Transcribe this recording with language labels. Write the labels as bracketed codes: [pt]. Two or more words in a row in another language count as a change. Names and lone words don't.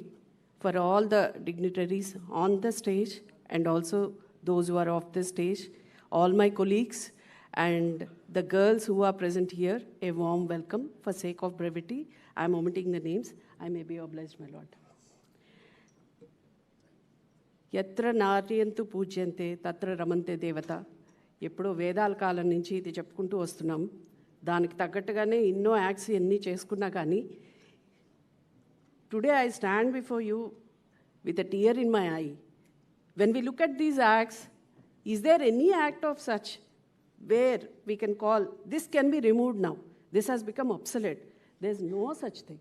[en] For all the dignitaries on the stage and also those who are off the stage, all my colleagues and the girls who are present here, a warm welcome. For sake of brevity, I am omitting the names. I may be obliged, my lord. [sa] यत्र नार्यन्तु पूज्यन्ते तत्र रमन्ते देवता. [te] ఎప్పుడో వేదాల కాలం నుంచి ఇది చెప్పుకుంటూ వస్తున్నాం. దానికి తగ్గట్టుగానే ఎన్నో యాక్ట్స్ ఎన్ని చేసుకున్నా కానీ [en] today I stand before you with a tear in my eye. When we look at these acts, is there any act of such where we can call, this can be removed now, this has become obsolete? There's no such thing.